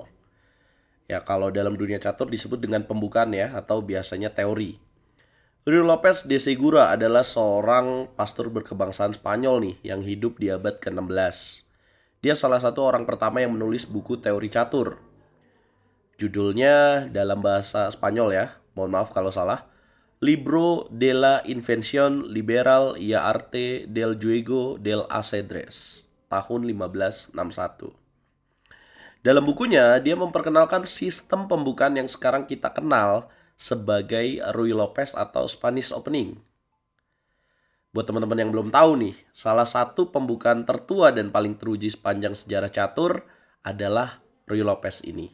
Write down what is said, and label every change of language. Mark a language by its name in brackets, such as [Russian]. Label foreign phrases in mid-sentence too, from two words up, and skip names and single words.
[Indonesian] Ya, kalau dalam dunia catur disebut dengan pembukaan ya, atau biasanya teori. Ruy Lopez de Segura adalah seorang pastor berkebangsaan Spanyol nih, yang hidup di abad ke-16. Dia salah satu orang pertama yang menulis buku teori catur. Judulnya dalam bahasa Spanyol ya, mohon maaf kalau salah. [Spanish] Libro de la Invención Liberal y Arte del Juego del Ajedrez, [Indonesian] tahun 1561. Dalam bukunya, dia memperkenalkan sistem pembukaan yang sekarang kita kenal sebagai Ruy Lopez atau [English] Spanish Opening. [Indonesian] Buat teman-teman yang belum tahu nih, salah satu pembukaan tertua dan paling teruji sepanjang sejarah catur adalah Ruy Lopez ini.